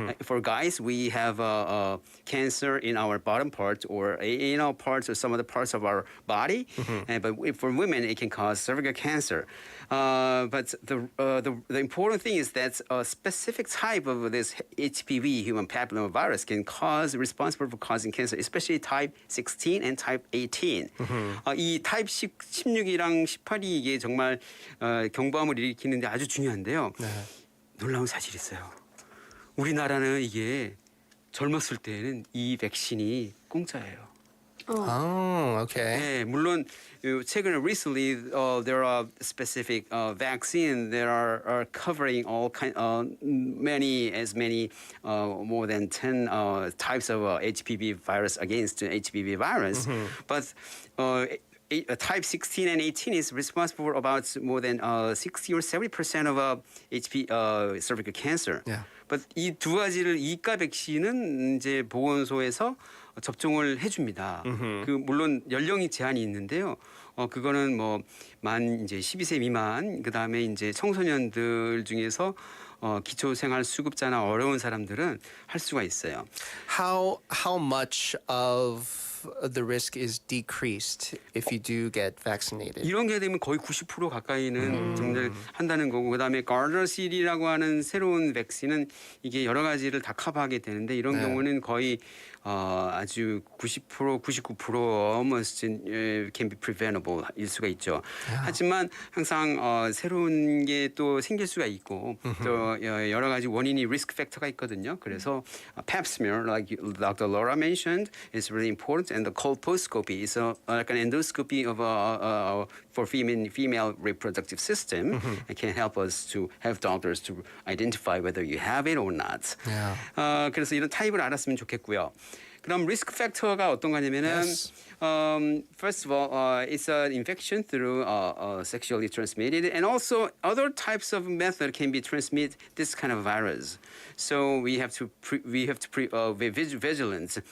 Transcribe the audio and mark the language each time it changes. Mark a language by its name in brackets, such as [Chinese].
[English] For guys, we have cancer in our bottom part or anal parts or some of the parts of our body. But for women, it can cause cervical cancer. But the important thing is that a specific type of this HPV, human papilloma virus, can responsible for causing cancer, especially type 16 and type 18. [Korean] 이 type 16이랑 18이 이게 정말 경부암을 일으키는데 아주 중요한데요. 놀라운 사실이 있어요. 우리나라는 이게 젊었을 때는 이 백신이 공짜예요. [English] Oh, okay. [Korean] 네, 물론 최근에 [English] recently there are specific vaccine that are covering all many more than 10 types of HPV virus against HPV virus, but type 16 and 18 is responsible for about more than 60 or 70% of cervical cancer. [Korean] But 이 두 가지를 이가 백신은 이제 보건소에서 접종을 해줍니다. 물론 연령이 제한이 있는데요. 그거는 만 이제 12세 미만, 그 다음에 이제 청소년들 중에서 기초생활수급자나 어려운 사람들은 할 수가 있어요. [English] How much of the risk is decreased if you do get vaccinated? [Korean] 이런 게 되면 거의 90% 가까이는 정말 한다는 거고, 그다음에 가르다실이라고 하는 새로운 백신은 이게 여러 가지를 다 커버하게 되는데 이런 경우는 거의 아주 [English] 90%, 99% almost can be preventable [Korean] 일 수가 있죠. 하지만 항상 새로운 게 또 생길 수가 있고 또 여러 가지 원인이 리스크 팩터가 있거든요. 그래서 [English] pap smear, like Dr. Laura mentioned, is really important, and the colposcopy is like an endoscopy of for female reproductive system. It can help us to have doctors to identify whether you have it or not. [Korean] 그래서 이런 타입을 알았으면 좋겠고요. 그럼 리스크 팩터가 어떤 거냐면은 [English] first of all, it's an infection through sexually transmitted, and also other types of method can be transmit this kind of virus. So we have to be vigilant.